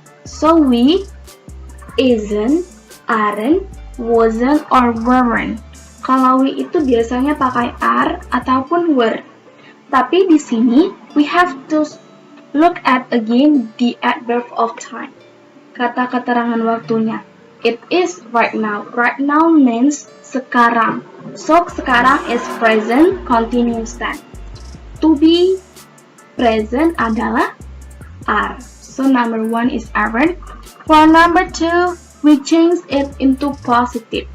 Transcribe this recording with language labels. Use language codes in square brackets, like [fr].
[en] So we isn't, aren't, wasn't, or weren't. [id] Kalau we itu biasanya pakai are ataupun were. Tapi di sini [en] we have to look at again the adverb of time. [id] Kata keterangan waktunya. [en] It is right now. Right now means sekarang. So sekarang is present continuous tense. To be present adalah are. So number 1 is aren't. For number 2, we change it into positive.